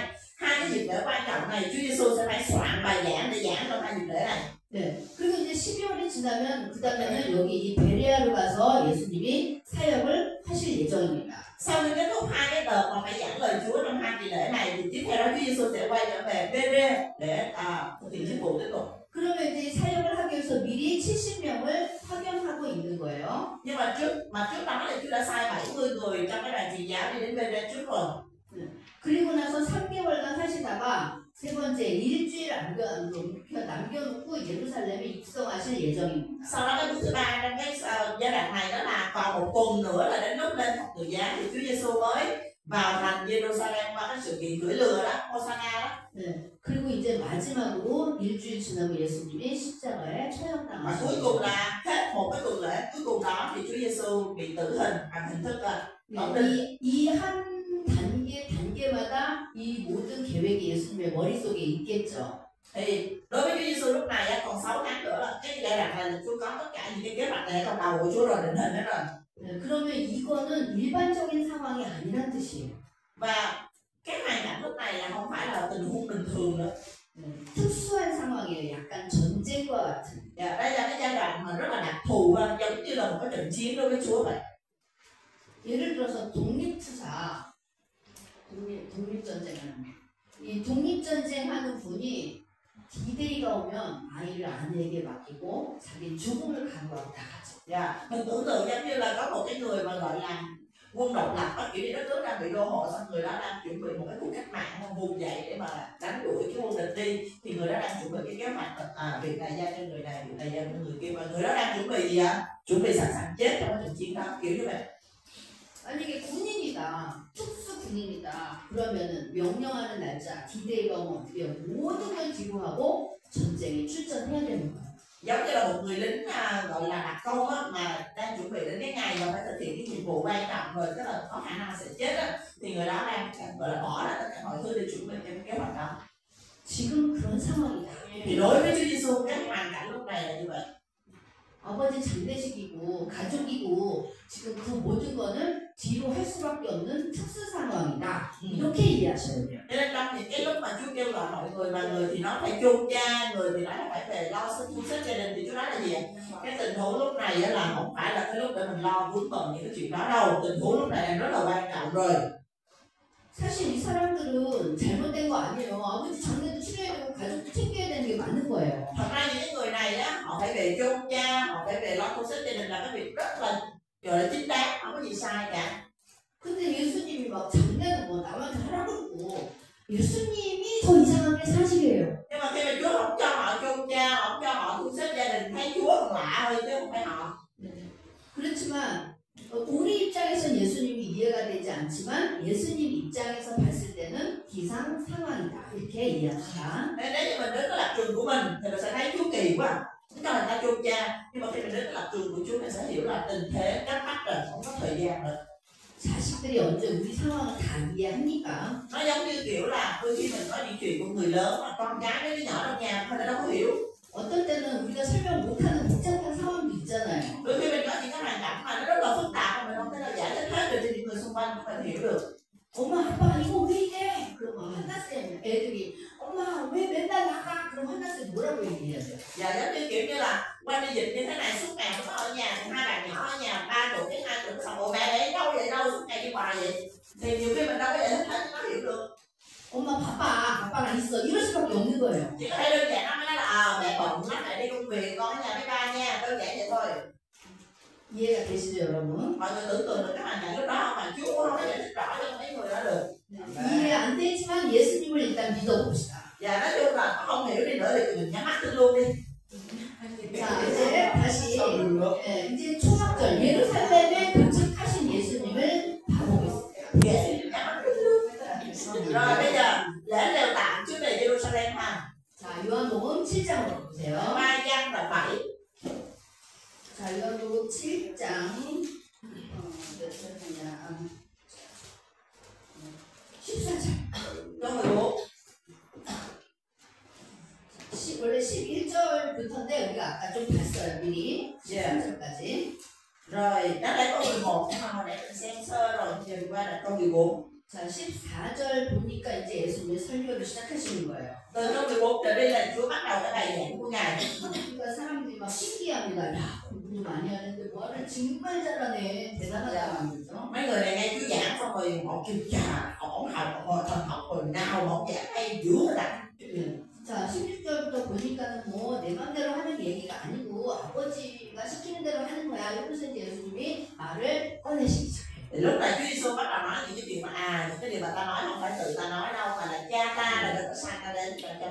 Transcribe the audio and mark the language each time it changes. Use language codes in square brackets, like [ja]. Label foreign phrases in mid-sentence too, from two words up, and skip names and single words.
[vi] Hai cái dịp lễ quan trọng này Chúa Giêsu sẽ phải soạn bài giảng để giảng trong hai dịp lễ này. [ko] 네. 그리고 이제 12월이 지나면 그 다음에는 여기 이 베레아로 가서 예수님이 사역을 하실 예정입니다. [vi] Sau khi kết thúc hai cái đợt mà phải giảng lời Chúa trong hai kỳ lễ này thì tiếp theo đó Chúa Giêsu sẽ quay trở về Bê-rê để thực hiện chức vụ tiếp tục. [ko] 그러면 이제 사역을 하기 위해서 미리 70명을 파견하고 있는 거예요. [vi] Nhưng mà trước đó thì Chúa đã sai 70 người trong cái đoàn truyền giáo đi đến Bê-rê trước rồi. [ko] 그리고 나서 3개월간 하시다가 세 번째, 일주일 남겨놓고 예루살렘에 입성하실 예정입니다. [vi] Sau đó cái bước thứ ba trong cái giai đoạn này đó là còn một tuần nữa là đến lúc lên thập tự giá thì Chúa Giêsu mới vào thành Jerusalem qua cái sự kiện cưỡi lừa đó, Hosanna đó. [ko] 네. 그리고 이제 마지막으로 일주일 지나고 예수님이 십자가에 [vi] Và cuối [ko] 처형당하셨죠. [vi] cùng là hết một cái tuần lễ cuối cùng đó thì Chúa Giêsu bị tử hình bằng hình thức [ko] 이 한 단계마다 이 모든 계획이 예수님의 머릿속에 있겠죠. [vi] Thì đối với Chúa Giêsu lúc này á, còn 6 tháng nữa là cái giai đoạn này là Chúa có tất cả những cái kế hoạch này trong đầu của Chúa rồi, định hình hết rồi. [ko] 네, 그러면 이거는 일반적인 상황이 아니란 뜻이에요. [vi] Và cái hoàn cảnh lúc này là không phải là tình huống bình thường nữa. [ko] 네, 특수한 상황이에요. 약간 전쟁과 같은. [vi] Đây là cái giai đoạn mà rất là đặc thù, giống như là một cái trận chiến đối với Chúa vậy. [ko] 예를 들어서 독립투사, 독립전쟁하는 이 독립전쟁하는 분이 D-Day가 오면 아이를 아내에게 맡기고 자기 죽음을 각오하고 다 가죠. [vi] Mình tưởng tượng giống như là có một cái người mà gọi là quân độc lập, kiểu như đất nước đang bị đô hộ, xong người đó đang chuẩn bị một cái cuộc cách mạng vùng dậy để mà đánh đuổi cái quân địch đi, thì người đó đang chuẩn bị cái kế hoạch việc này giao cho người này, việc này giao cho người kia, và người đó đang chuẩn bị gì ạ? Chuẩn bị sẵn sàng chết trong cái trận chiến đó, kiểu như vậy. [ko] 만약에 군인이다, 특수 군인이다, 그러면은 명령하는 날짜 D-Day가 오면 어떻게 해요? 모든 걸 뒤로하고 전쟁에 출전해야 되는 거예요. [vi] Giống như là một người lính gọi là đặc công á, mà đang chuẩn bị đến cái ngày mà phải thực hiện cái nhiệm vụ quan trọng rồi, tức là có khả năng sẽ chết á, thì người đó đang gọi là bỏ ra tất cả mọi thứ để chuẩn bị cho cái kế hoạch đó. [ko] 지금 그런 상황이다. [vi] Thì đối với Chúa Giêsu cái hoàn cảnh lúc này là như vậy. [ko] 아버지 장례식이고 가족이고 지금 그 모든 거는 뒤로 할 수밖에 없는 특수 상황이다. 이렇게 이해하셔야 돼요. [vi] Cho nên trong những cái lúc mà Chúa kêu gọi mọi người, và người thì nói phải chôn cha, người thì nói là phải về lo thu xếp gia đình, thì Chúa nói là gì ạ? Cái tình huống lúc này là không phải là cái lúc để mình lo vướng bận những cái chuyện đó đâu. Tình huống lúc này là rất là quan trọng rồi. [ko] 사실 이 사람들은 잘못된 거 아니에요. 아버지 장례도 치러야 되고 가족도 챙겨야 되는 게 맞는 거예요. [vi] Thật ra những cái người này á, họ phải về chôn cha, họ phải về lo thu xếp gia đình là cái việc rất là gọi là chính đáng, không có gì sai cả. [ko] 근데 예수님이 막 장례는 뭐 남한테 하라고 그러고 예수님이 더 이상한 게 사실이에요. [vi] Nhưng mà khi mà Chúa không cho họ chôn cha, không cho họ thu xếp gia đình, thấy Chúa còn lạ thôi chứ không phải họ. [ko] 그렇지만 우리 입장에선 예수님이 이해가 되지 않지만 예수님 입장에서 봤을 때는 기상 상황이다. 이렇게 이해합시다. [vi] Nếu như mình đến cái lập trường của mình thì mình sẽ thấy Chúa kỳ quá, chúng ta là ta chôn cha, nhưng mà khi mình đến cái lập trường của Chúa mình sẽ hiểu là tình thế cấp bách rồi, không có thời gian rồi. [ko] 자식들이 언제 우리 상황을 다 이해합니까? [vi] Nó giống như kiểu là đôi khi mình nói những chuyện của người lớn mà con cái với đứa nhỏ trong nhà mình đâu có hiểu. [ko] 어떤 때는 우리가 설명 못하는 복잡한 상황도 있잖아요. [vi] Đôi khi mình có những cái hoàn cảnh mà nó rất là phức tạp mà mình không thể nào giải thích hết được cho những người xung quanh của mình hiểu được. [ko] 엄마 아빠 이거 왜 이래? 그럼 한나쌤 애들이 엄마 왜 맨날 나가? 그럼 한나쌤 뭐라고 얘기해야 돼요? [vi] Và giống như kiểu như là qua đi dịch như thế này suốt ngày nó ở nhà, hai bạn nhỏ ở nhà 3 tuổi đến 2 tuổi, xong rồi mẹ đấy đâu vậy đâu suốt ngày đi hoài vậy, thì nhiều khi mình đâu có giải thích hết cho nó hiểu được. [ko] 엄마 바빠 아빠랑 있어 이럴 수밖에 없는 거예요. [vi] Chỉ có thể đơn giản nó mới nói là mẹ bận lắm, mẹ đi công việc, con ở nhà với ba nha, đơn giản vậy thôi. [ko] 이해가 되시죠 여러분? [vi] Mọi người tưởng tượng được cái hoàn cảnh lúc đó không, mà Chúa không có giải thích rõ cho mấy người đó được. [ko] 이해 안 되지만 예수님을 일단 믿어봅시다. [vi] Và nói chung là không hiểu đi nữa thì mình nhắm mắt tin luôn đi. [ko] 자 이제 다시 이제 초막절 예루살렘에 도착하신 예수님을 봐보겠습니다. [vi] Rồi bây giờ lễ lều tạm trước về Jerusalem ha. [ko] 자 요한복음 7장으로 보세요. [vi] 3 Giăng đoạn 7. [ko] 자 요한복음 7장 몇 절이냐 14절. [vi] Câu 14. [ko] 원래 11절부터인데 우리가 아까 좀 봤어요 미리 13절까지. [vi] Rồi đã lấy câu 11 nhưng mà hồi nãy mình xem sơ rồi, giờ qua là câu 14. [ko] 자 14절 보니까 이제 예수님의 설교를 시작하시는 거예요. [vi] Từ câu 11 trở đi là Chúa bắt đầu cái bài giảng của Ngài. [ko] 그러니까 사람들이 막 신기합니다. 야 공부 많이 하는데 뭐를 정말 잘하네 대단하다 그러죠. [vi] Mấy người này nghe Chúa giảng xong rồi họ kêu chà, ổng học rồi thần học rồi nào mà ổng giảng hay dữ rồi đó. [ko] 자 16절부터 보니까는 뭐 내 맘대로 하는 얘기가 아니고 아버지가 시키는 대로 하는 거야. 이러면서 이제 예수님이 말을 꺼내시기 시작해요. [vi] Thì lúc này Chúa Giêsu bắt đầu nói những cái chuyện mà những cái điều mà ta nói không phải tự ta nói đâu, mà là cha ta là người có sai ta đến.